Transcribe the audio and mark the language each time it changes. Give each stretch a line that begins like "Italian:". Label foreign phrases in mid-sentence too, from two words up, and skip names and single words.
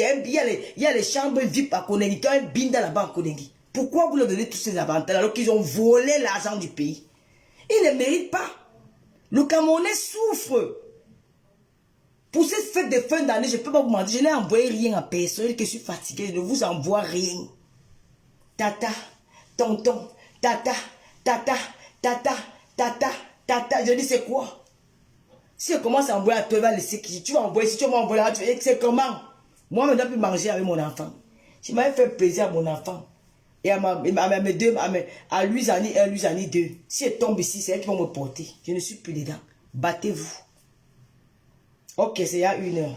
French: Il y a les chambres VIP à Konengi. Quand ils binda là-bas à Konengi. Pourquoi vous leur donnez tous ces avantages alors qu'ils ont volé l'argent du pays? Ils ne méritent pas. Le Camerounais souffre. Pour cette fête de fin d'année, je ne peux pas vous mentir, je n'ai envoyé rien à personne, que je suis fatigué, je ne vous envoie rien. Tata, tonton, tata, tata, tata, tata, tata. Je dis c'est quoi? Si je commence à envoyer à toi, tu vas laisser qui? Tu vas envoyer, si tu vas m'envoyer là, c'est comment? Moi, je ne dois plus manger avec mon enfant. Je m'avais fait plaisir à mon enfant. Et à mes deux, à Louisani 1, Louisani 2. Si elle tombe ici, c'est elle qui va me porter. Je ne suis plus dedans. Battez-vous. Ok, c'est il y a 1 heure.